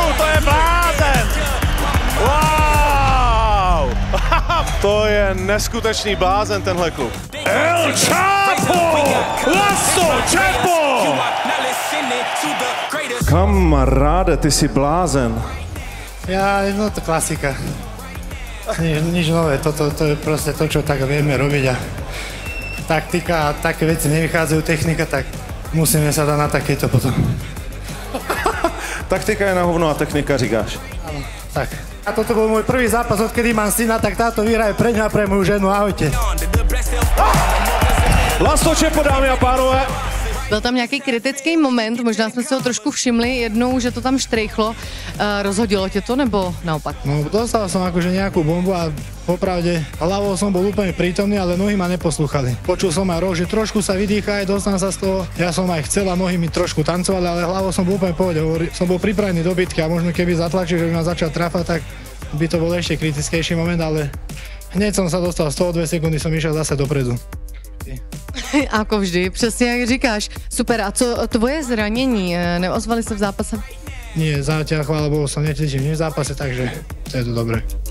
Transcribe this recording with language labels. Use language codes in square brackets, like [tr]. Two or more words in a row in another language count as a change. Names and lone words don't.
[cs] To je blázen. Wow. To je neskutečný blázen tenhle kluk. El Chapo! Vlasto Čepo! Kamaráde, ty jsi blázen. No to klasika. [sk] Nič nové, to je proste to, čo tak vieme robiť a taktika a také veci nevychádzajú, technika, tak musíme sa dať na takéto potom. [cs] Taktika je na hovno a technika říkáš. [sk] Áno, tak. A toto bol môj prvý zápas, odkedy mám syna, tak táto výhra je pre ňa a pre moju ženu, ahojte. [cs] Vlasto Čepo, dámy a pánové. Byl tam nějaký kritický moment, možná jsme si ho trošku všimli jednou, že to tam štrejchlo. Rozhodilo tě to, nebo naopak? [sk] No, dostal som akože nejakú bombu a popravde hlavou som bol úplne prítomný, ale nohy ma neposlúchali. Počul som aj roh, že trošku sa vydýcha, aj dostal sa z toho. Ja som aj chcel a nohy mi trošku tancovali, ale hlavou som bol úplne v pohode. Som bol pripravený do bitky a možno keby zatlačil, že by ma začal trafať, tak by to bol ešte kritickejší moment, ale hneď som sa dostal z toho, 2 sekundy som išiel zase dopredu. [cs] Jako vždy, přesně jak říkáš. Super, a co tvoje zranění? Neozvali se v zápase? [sk] Nie, zatiaľ, chvála Bohu, som necítil nič v zápase, takže to je to dobré.